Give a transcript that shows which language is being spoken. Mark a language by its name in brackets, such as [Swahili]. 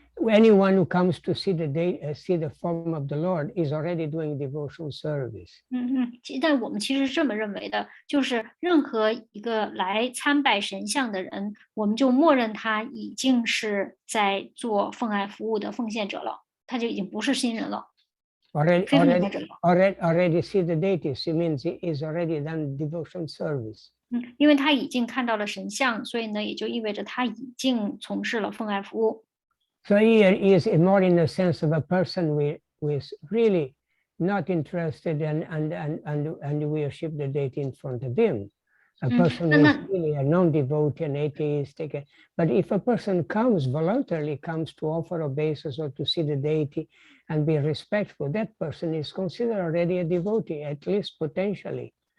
[English] anyone who comes to see the form of the Lord is already doing devotional service. [Chinese] 但我们其实是这么认为的，就是任何一个来参拜神像的人，我们就默认他已经是在做奉爱服务的奉献者了，他就已经不是新人了。 [English] Already see the deities, it means he is already done devotional service. [Chinese] 因为他已经看到了神像，所以呢，也就意味着他已经从事了奉爱服务。 [English] So here is more in the sense of a person who is really not interested and worship the deity in front of him. A person who is really a non-devotee, an atheist. But if a person voluntarily comes to offer obeisance or to see the deity and be respectful, that person is considered already a devotee, at least potentially.